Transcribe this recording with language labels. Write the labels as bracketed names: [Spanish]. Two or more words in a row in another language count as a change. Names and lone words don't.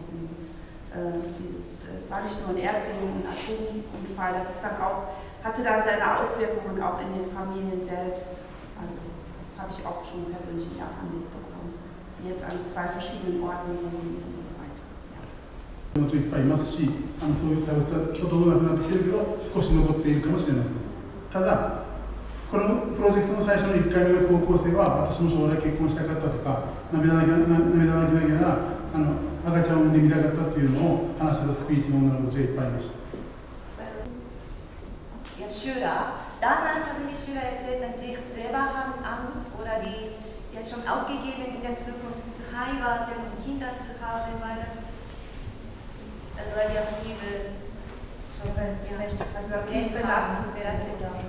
[German] Es war nicht nur ein Erdbeben, ein Atomunfall, das ist dann auch, hatte dann seine Auswirkungen auch in den Familien selbst. Also das habe ich auch schon persönlich in Japan mitbekommen, dass sie jetzt an 2 verschiedenen Orten wohnen und so weiter. Ja. [Japanese] もちろんいっぱいいますし、そういう差別はほとんどなくなってきてるけど、少し残っているかもしれません。ただ、 このプロジェクトの最初の1回目の高校生は、私も将来結婚したかったとか、涙なぎな赤ちゃんを産んでみたかったっていうのを話してたスピーチの女の子たちがいっぱいいました。 [German] Schüler. Damals haben die Schüler erzählt, dass sie selber haben Angst oder die jetzt schon aufgegeben in der Zukunft zu heiraten und Kinder zu haben, weil die auf Liebe schon belastet sind.